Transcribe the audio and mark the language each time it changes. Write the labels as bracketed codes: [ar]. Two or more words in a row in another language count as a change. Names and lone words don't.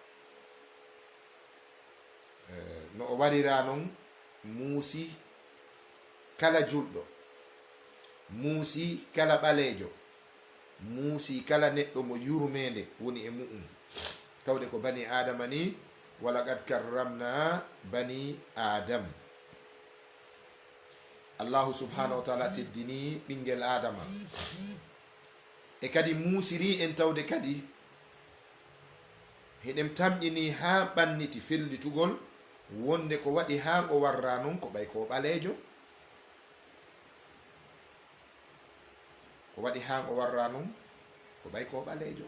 [ff] no o waɗira noon muusi kala julɗo, muusi kala ɓaleejo, muusi kala neɗɗo mo yurmede woni e mu'um, tawde ko bani adama ni. [ar] ولقد كرمنا بني آدم. الله سبحانه وتعالى [ff] teddini ɓinguel adama, e kadi muusiri en tawde kadi heɗen tamƴini ha ɓanniti fellitugol wonde ko waɗi ha o warra noon ko ɓay ko ɓaleejo, ko waɗi ha o warra noon ko ɓay ko ɓaleejo.